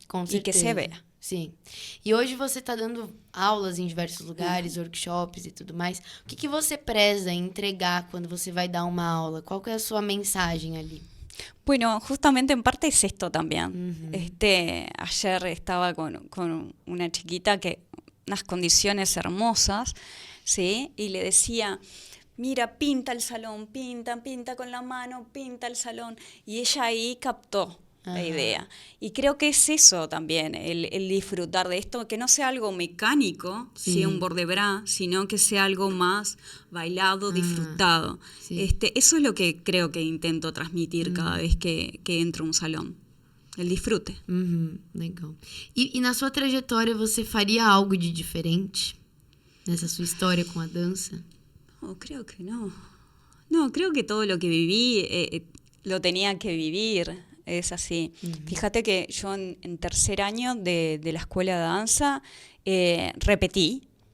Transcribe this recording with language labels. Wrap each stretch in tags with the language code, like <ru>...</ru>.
<pt>Com</pt> <es>y que</es> <pt>certeza.</pt> <es>se vea.</es> <pt>Sim. E hoje você está dando aulas em diversos lugares, workshops e tudo mais. O que você preza em entregar quando você vai dar uma aula? Qual que é a sua mensagem ali?</pt> <es>Bueno, justamente en parte es esto también. Ayer estaba con una chiquita que unas condiciones hermosas, ¿sí? Y le decía, mira, pinta el salón, pinta con la mano, pinta el salón. Y ella ahí captó la idea. Y creo que es eso también, el disfrutar de esto, que no sea algo mecánico, sí, un bord de bras, sino que sea algo más bailado, disfrutado. Sí. Eso es lo que creo que intento transmitir cada vez que entro a un salón. El disfrute.</es> <pt>Legal. E na sua trajetória, você faria algo de diferente nessa sua história com a dança?</pt> <es>No, creo que no. No, creo que todo lo que viví lo tenía que vivir. Es así. Fíjate que yo en tercer año de la escuela de danza repetí.</es>